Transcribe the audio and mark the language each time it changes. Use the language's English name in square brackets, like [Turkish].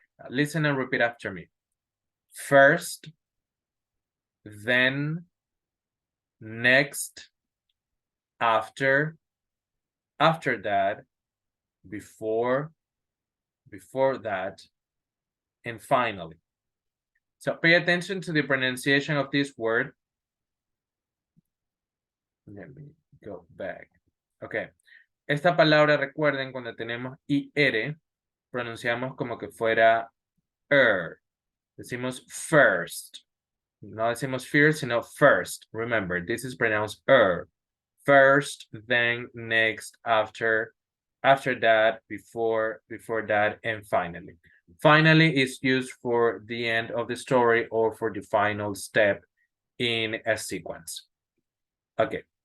[English] Listen and repeat after me. First, then, next, after that, before that, and finally. So pay attention to the pronunciation of this word. Let me go back. Okay. [Spanish] Esta palabra, recuerden, cuando tenemos IR, pronunciamos como que fuera Decimos first. No decimos first, sino first. [English] Remember, this is pronounced First, then, next, after that, before that, and finally. Finally is used for the end of the story or for the final step in a sequence. Okay.